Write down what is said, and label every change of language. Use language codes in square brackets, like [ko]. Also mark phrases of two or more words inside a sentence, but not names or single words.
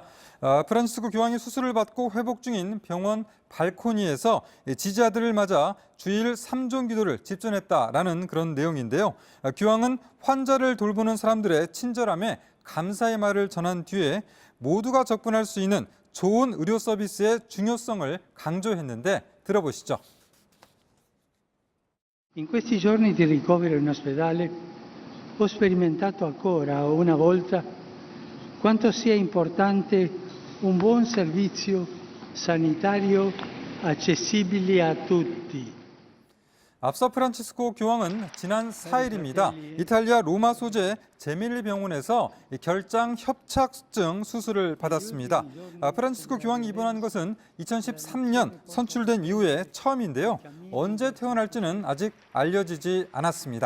[ko] 프란치스코 교황이 수술을 받고 회복 중인 병원 발코니에서 지지자들을 맞아 주일 3종 기도를 집전했다라는 그런 내용인데요. 교황은 환자를 돌보는 사람들의 친절함에 감사의 말을 전한 뒤에 모두가 접근할 수 있는 좋은 의료 서비스의 중요성을 강조했는데 들어보시죠. [it] In questi giorni di ricovero in ospedale ho sperimentato ancora una volta quanto sia importante un buon servizio sanitario accessibile a tutti. [ko] 앞서 프란치스코 교황은 지난 4일입니다. 이탈리아 로마 소재 제밀리 병원에서 결장 협착증 수술을 받았습니다. 프란치스코 교황이 입원한 것은 2013년 선출된 이후에 처음인데요. 언제 퇴원할지는 아직 알려지지 않았습니다.